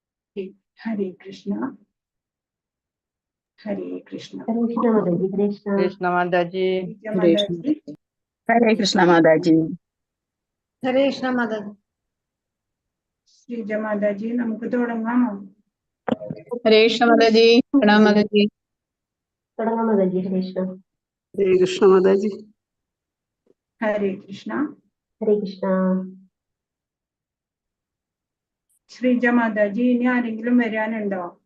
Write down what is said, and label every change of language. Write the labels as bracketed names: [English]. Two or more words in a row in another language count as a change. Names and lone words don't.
[Hindi] हरे कृष्णा हरे कृष्णा। कृष्ण माता जी। हरे कृष्णा माता जी। हरे कृष्णा माता जी। [Malayalam] ശ്രീജ മാതാജി, നമുക്ക് തുടങ്ങാമോ? ഹരേ കൃഷ്ണ മാതാജി. പ്രണാം മാതാജി. തുടങ്ങാം മാതാജി. ഹരേ കൃഷ്ണ. ഹരേ കൃഷ്ണ മാതാജി. ഹരേ കൃഷ്ണ. ഹരേ കൃഷ്ണ. ശ്രീജ മാതാജി, ഇനി ആരെങ്കിലും വരാനുണ്ടോ?